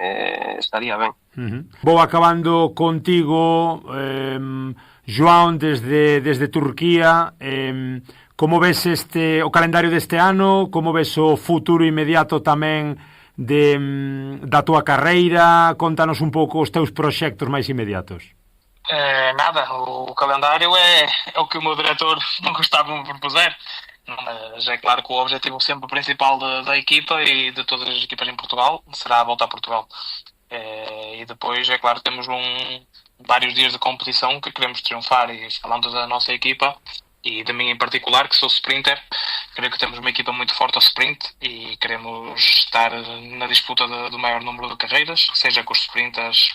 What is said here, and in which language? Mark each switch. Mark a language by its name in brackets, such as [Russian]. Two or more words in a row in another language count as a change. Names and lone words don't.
[Galician] Vou acabando contigo, João, desde Turquía. Como ves o calendario deste ano? Como ves o futuro inmediato tamén da túa carreira? Contanos un pouco os teus proxectos máis inmediatos. [Portuguese] Nada, o calendário é o que o meu diretor não gostava de me propuser, mas é claro que o objetivo sempre principal da equipa e de todas as equipas em Portugal será a volta a Portugal. E depois, é claro, temos vários dias de competição que queremos triunfar, e falando da nossa equipa e de mim em particular, que sou sprinter, creio que temos uma equipa muito forte ao sprint e queremos estar na disputa do maior número de carreiras, seja com os sprinters.